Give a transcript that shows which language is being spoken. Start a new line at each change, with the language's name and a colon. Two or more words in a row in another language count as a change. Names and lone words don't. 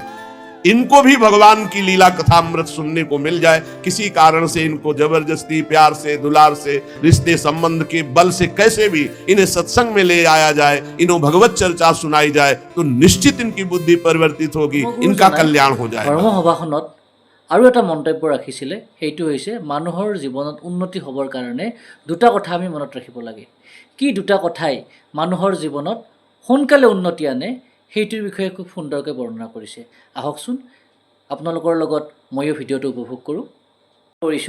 Hindi: इनको भी भगवान की लीला कथा अमृत सुनने को मिल जाए, किसी कारण से इनको जबरदस्ती प्यार से दुलार से रिश्ते संबंध के बल से कैसे भी इन्हें सत्संग में ले आया जाए, इन्हों भगवत चर्चा सुनाई जाए, तो निश्चित इनकी बुद्धि परिवर्तित होगी, इनका कल्याण हो जाएगा।
Assamese: ধৰ্মসভাখনত আৰু এটা মন্তব্য ৰাখিছিলে, সেইটো হৈছে মানুহৰ জীৱনত উন্নতি হ'বৰ কাৰণে দুটা কথা আমি মনত ৰাখিব লাগে। কি দুটা কথাই মানুহৰ জীৱনত সোনকালে উন্নতি আনে, সেইটোৰ বিষয়ে খুব সুন্দৰকৈ বৰ্ণনা কৰিছে। আহকচোন, আপোনালোকৰ লগত ময়ো ভিডিঅ'টো উপভোগ কৰিছোঁ।